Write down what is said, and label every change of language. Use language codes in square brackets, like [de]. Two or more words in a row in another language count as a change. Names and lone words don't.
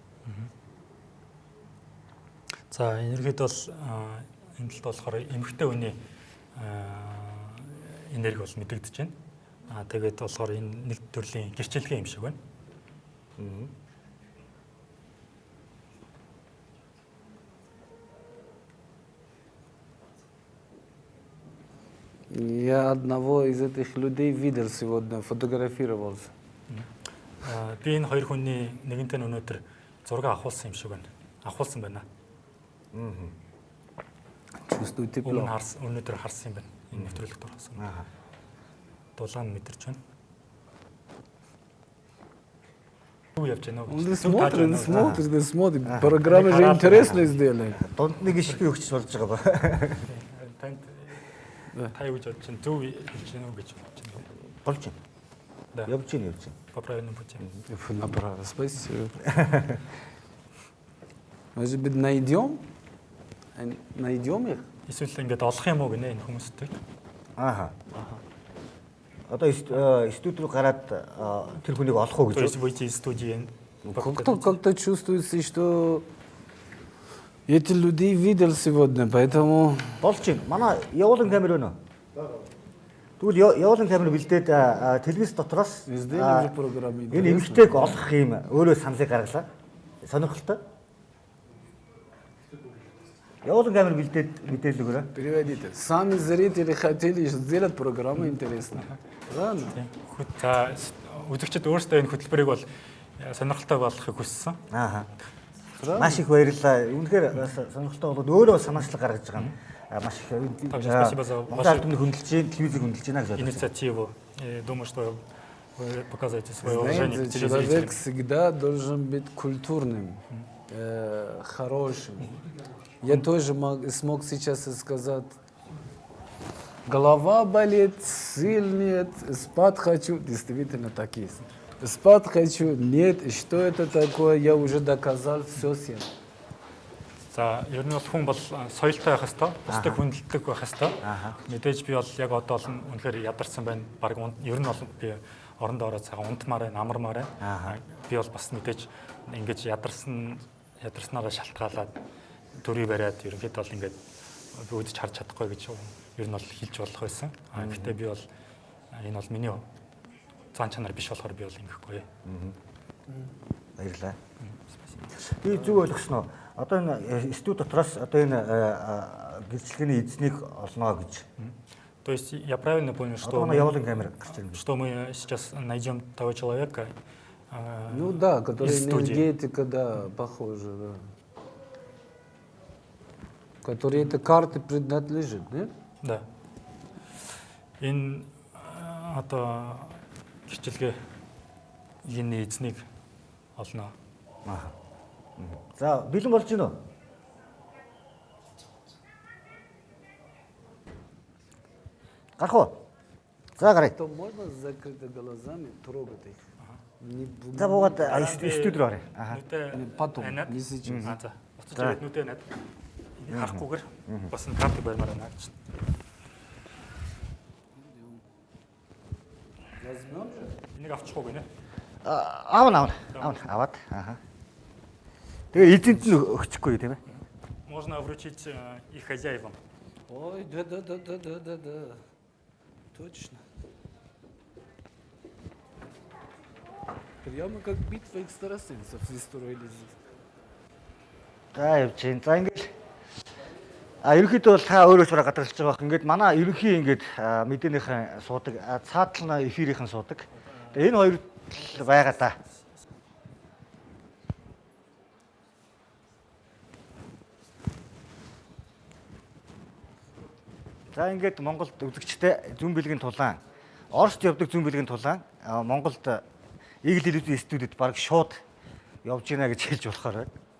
[mn] За энергид бол энэ талд болохоор эмэгтэй хүний энерги бол мэдэгдэж байна. Тэгээд болохоор энэ нэг төрлийн гэрчлэгээ юм шиг байна. [ru] Я одного из этих людей видел сегодня, фотографировался. [mn] Би энэ хоёр хүний нэгэнтэй өнөөдөр зураг авахулсан юм шиг байна. Авахулсан байна. [ru] Чувствую тепло. [mn] Өнөөдөр харсан юм байна. Энэ нэвтрүүлэгт орсон. Дулаан мэдэрч байна. [ru] Смотрит. Программа же интересная сделана. [mn] Дунд нэг ишиг өгч болж байгаа ба. Та юу гэж бодож чинь зөв хэлж гэнэ үү гэж бодож байна. Болж байна. Да. Явж байна. [ru] По правильному пути. Направо, спасибо. Может быть, найдем их? [mn] Эсвэл ингээд олох юм уу гинэ энэ хүмүүстэй. Одоо студ руу гараад тэр хүнийг олох уу гэж. [ru] То есть выйти из студии. Как-то чувствуется, что эти людей видел сегодня, поэтому... [mn] Болж байна. Манай явуулан камер байна уу? Тэгвэл явуулан камер бэлдээд телевиз дотроос энэ эмэгтэйг олох юм өөрөө саналыг гаргалаа. Сонирхолтой. Явуулан камер бэлдээд мэдээлэл өгөрөө. [ru] Переводите. Сами зрители хотели сделать программу интересную. Ладно. [mn] За үзэгчид өөрсдөө энэ хөтөлбөрийг бол сонирхолтой болгохыг хүссэн. Маш их баярлалаа. Үнэхээр сонирхолтой болоод өөрөө санаачлаг гаргаж байгаа юм. Маш их [ru] спасибо за вашу [mn] телевизийг хөндлөж байна гэж [ru] инициативу. Думаю, что вы показываете свое уважение к телезрителям. Человек всегда должен быть культурным, хорошим. Я тоже смог сейчас сказать, голова болит, сил нет, спать хочу. Действительно так есть. Спать хочу, нет, что это такое, я уже доказал, все съем. [mn] За, ер нь бол хүн бол соёлтой байх хэвээр, бусдыг хүндэлдэг байх хэвээр. Мэдээж би бол яг одоо л үнэхээр ядарсан байна. Бараг ер нь бол би орондоо ороод цагаан унтмаар байна, амармаар Ааха. байна. Би бол бас мэдээж ингэж ядарснараа шалтгаалаад төрий бариад ерөнхийдөө бол ингээд үүдэж харж чадахгүй гэж ер нь бол хэлж болох байсан. Гэхдээ би бол энэ бол миний цаан чанар биш болохоор би бол ингэхгүй. Баярлалаа. Би зүг ойлгосноо. Одоо энэ студ дотроос одоо энэ гэрчлэгийн эзнийг олно гэж. [ru] То есть я правильно понял, [mn] Одоо манай явуулын камера гарч ирнэ. [ru] что мы сейчас найдем того человека, Ну да, который из студии. энергетика, да, похоже, да. Который этой карты принадлежит, да? Да. [mn] Энэ одоо гэрчлэгээ энэ эзнийг олно. Аа. За, бэлэн болж гинөө. Гарах уу? За гарыг. [ru] То можно с закрытыми глазами трогать их. Не бу- [mn] За буугаад студ руу орё. Аха. Нүдэ [ru] Потом, [mn] анаад. [ru] не сейчас. [mn] За. Уцаж ирээд нүдэ анаад. Энийг харахгүйгээр бас энэ картыг барьмаар байна гэж. [ru] Возьмем же? [mn] Энийг авчихгүй гинэ. Аавна. Аваад. Аха. Тэгээ эзэнт нь өгчихгүй тийм ээ. [ru] Можно вручить их хозяевам. Ой, да. Точно. Прямо как битва экстрасенсов устроили здесь. [mn] За явж гин. За ингээд ерөнхийдөө бол та өөрөө ч бараг гадарлаж байгаа бох. Ингээд манай ерөнхий ингээд мэдээнийхэн суудаг, цаадлын эфирийнхэн суудаг. Тэгээ энэ хоёр л байгаа да. За ингээд Монголд үзэгчтэй зүүн бэлгийн тулаан, Оросд явдаг зүүн бэлгийн тулаан Монголд Игэл телевизийн студид баг шууд явж гинэ гэж хэлж болохоор байна.